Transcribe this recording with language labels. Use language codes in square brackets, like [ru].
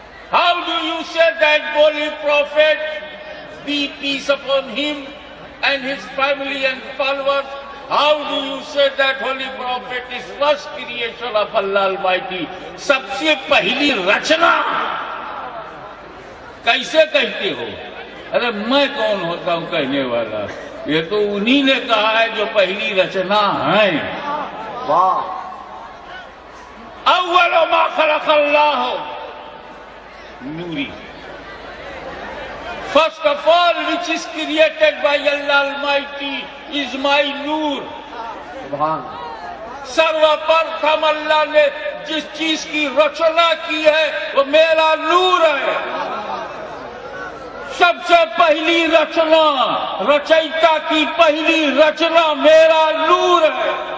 [en] How do you say that holy prophet, be peace upon him and his family and followers? How do you say that holy prophet is first creation of Allah Almighty? [ur] سب سے پہلی رچنا کیسے کہتے ہو؟ ارے میں کون ہوتا ہوں کہنے والا؟ یہ تو انہی نے کہا ہے جو پہلی رچنا ہے. واہ، [ar] اول ما خلق اللہ نوری. [en] First of all, which is created by Allah Almighty is my نور. [ur] سبحان. سرو پرتھم اللہ نے جس چیز کی رچنا کی ہے وہ میرا نور ہے. سب سے پہلی رچنا، رچیتا کی پہلی رچنا میرا نور ہے.